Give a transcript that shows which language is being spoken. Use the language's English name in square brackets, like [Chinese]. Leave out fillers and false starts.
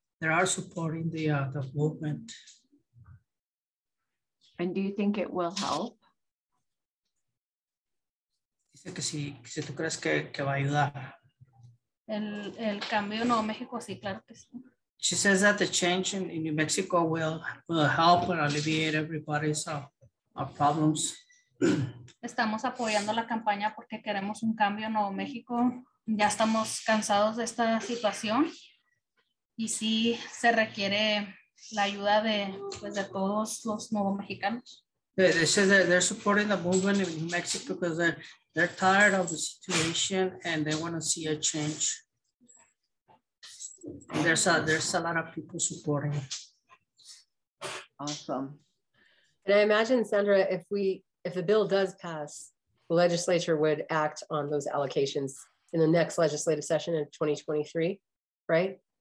[English] They are supporting the movement. And do you think it will help? [Spanish] Dice que si tú crees que va a ayudar. El cambio en Nuevo México, sí, claro que sí. [English] She says that the change in New Mexico will help and alleviate everybody's problems. [Spanish] Estamos apoyando la campaña porque queremos un cambio en Nuevo México. ya estamos cansados de esta situación y sí se requiere la ayuda de, pues, de todos los nuevos mexicanos. [English] They say that they're supporting the movement in New Mexico because they're tired of the situation and they want to see a change. And there's a lot of people supporting it. Awesome. And I imagine, Sandra, if the bill does pass, the legislature would act on those allocations in the next legislative session in 2023, right?